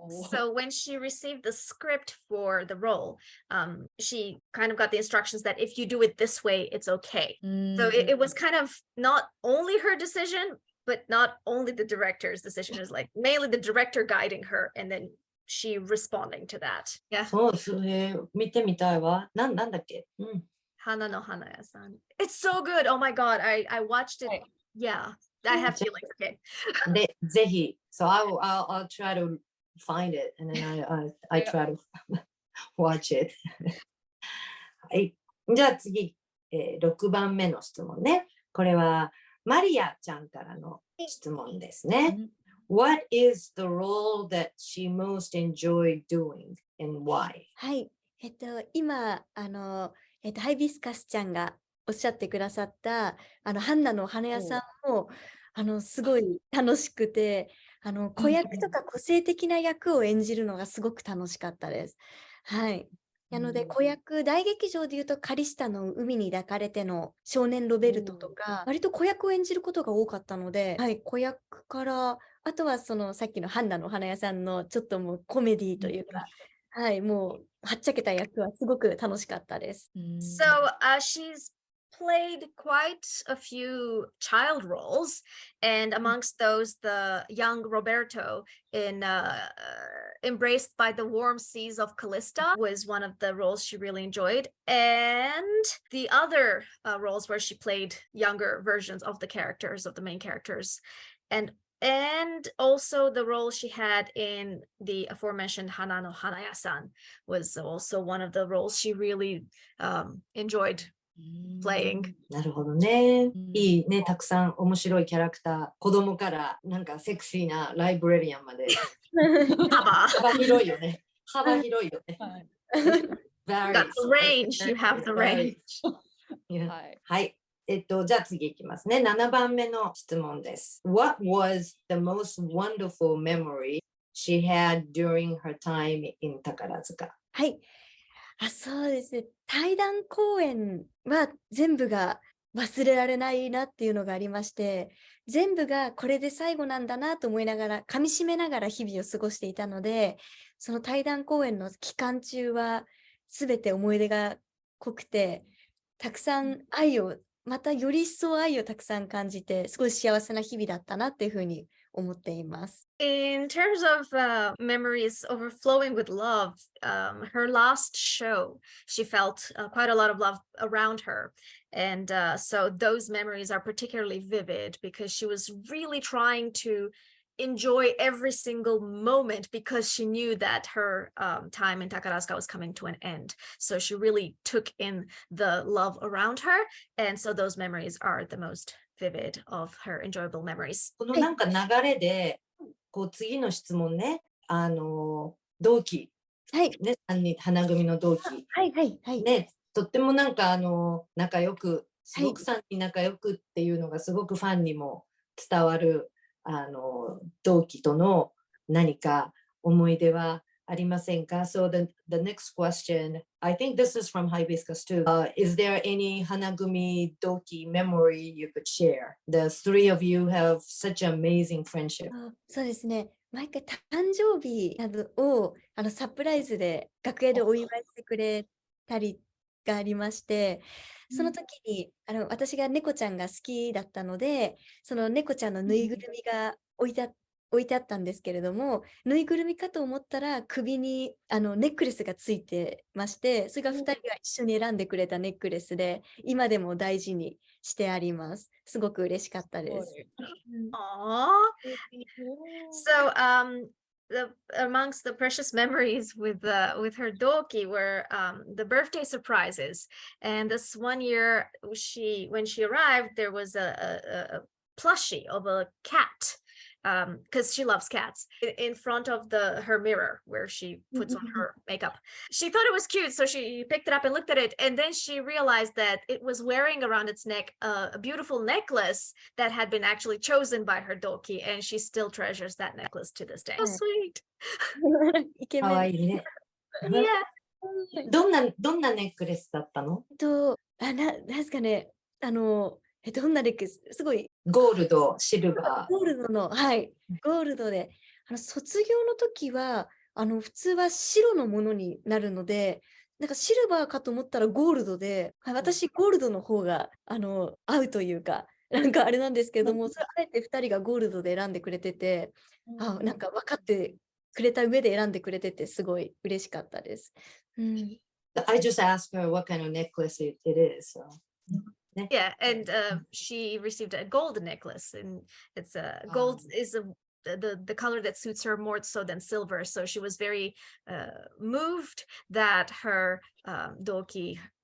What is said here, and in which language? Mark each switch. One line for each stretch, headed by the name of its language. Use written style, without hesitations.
English: So when she received the script for the role, she kind of got the instructions that if you do it this way, it's okay. So it was kind of not only her decision, but not only the director's decision. It was like mainly the director guiding her and then she responding to that. Yeah.
Japanese: そう、それ見てみたいわ。なんだっけ？
English: Hana no Hanaya-san. It's so good. Oh my God. I watched it. Yeah. I have feelings. Okay.
Japanese: で、ぜひ。
English: So I'll try to find it and then I try to watch it.
Japanese: はい。じゃあ次、6番目の質問ね。これはマリアちゃんからの質問ですね。
English: What is the role that she most enjoyed doing and why?
Japanese: はい。今、ハイビスカスちゃんがおっしゃってくださった、ハンナのお花屋さんも、すごい楽しくて、子役とか個性的な役を演じるのがすごく楽しかったです。はい。なので、子役、大劇場でいうと、カリスタの海に抱かれての少年ロベルトとか、割と子役を演じることが多かったので、はい、子役から、あとはさっきのハンナのお花屋さんのちょっともうコメディというか、はい、もうはっちゃけた役はすごく楽しかったです。
English: So she's played quite a few child roles, and amongst those, the young Roberto in Embraced by the Warm Seas of Callista was one of the roles she really enjoyed. And the other roles where she played younger versions of the characters, of the main characters. And also the role she had in the aforementioned Hana no Hanaya-san was also one of the roles she really enjoyed playing.
Japanese: なるほどね。いいね。たくさん面白いキャラクター。子供からなんかセクシーなライブラリアンまで。幅広いよね。幅広いよね。
English: You got the range. You have the range.
Japanese: はい。じゃあ次いきますね。7番目の質問です。
English: What was the most wonderful memory she had during her time in 宝塚？
Japanese: はい。そうですね。対談公演は全部が忘れられないなっていうのがありまして、全部がこれで最後なんだなと思いながら、噛み締めながら日々を過ごしていたので、その対談公演の期間中は全て思い出が濃くて、たくさんまたより一層愛をたくさん感じて、すごい幸せな日々だったなっていうふうに思っています。
English: In terms of memories overflowing with love, her last show, she felt quite a lot of love around her. And so those memories are particularly vivid because she was really trying to enjoy every single moment because she knew that her time in Takarazuka was coming to an end. So she really took in the love around her. And so those memories are the most vivid of her enjoyable memories.
Japanese: このなんか流れで、こう次の質問ね、同期、はいね、花組の同期、はいはいはい。ね、とってもなんか仲良く、すごく3人仲良くっていうのがすごくファンにも伝わる同期との何か思い出はありませんか？
English: So the next question, I think this is from Hibiscus too. Is there any Hanagumi Doki memory you could share? The three of you have such an amazing friendship.
Japanese: そうですね。毎回誕生日などをサプライズで楽屋でお祝いしてくれたりがありまして、その時に私が猫ちゃんが好きだったので、その猫ちゃんのぬいぐるみが置いてあったんですけれども、ぬいぐるみかと思ったら首にネックレスがついてまして、それが2人が一緒に選んでくれたネックレスで、今でも大事にしてあります。すごく嬉しかったです。 Aww.
English: So amongst the precious memories with her doki were the birthday surprises. And this one year when she arrived, there was a plushie of a cat. Because she loves cats, in front of her mirror where she puts on her makeup. She thought it was cute, so she picked it up and looked at it, and then she realized that it was wearing around its neck a beautiful necklace that had been actually chosen by her doki, and she still treasures that necklace to this day. So sweet.
Japanese: イケかわメン。いいね。
English: Yeah.
Japanese: どんなネックレスだったの？なんですかね、どんなネックレス、すごいゴールド、シルバー。ゴールドの、はい、ゴールドで、卒業の時は、普通は白のものになるので、なんかシルバーかと思ったらゴールドで、私、ゴールドの方が、合うというか、なんかあれなんですけども、それあえて2人がゴールドで選んでくれてて、なんか分かってくれた上で選んでくれてて、すごい嬉しかったです。
English: I just asked her what kind of necklace it is. So. Yeah, and she received a gold necklace, and it's gold is the color that suits her more so than silver. So she was very moved that her doki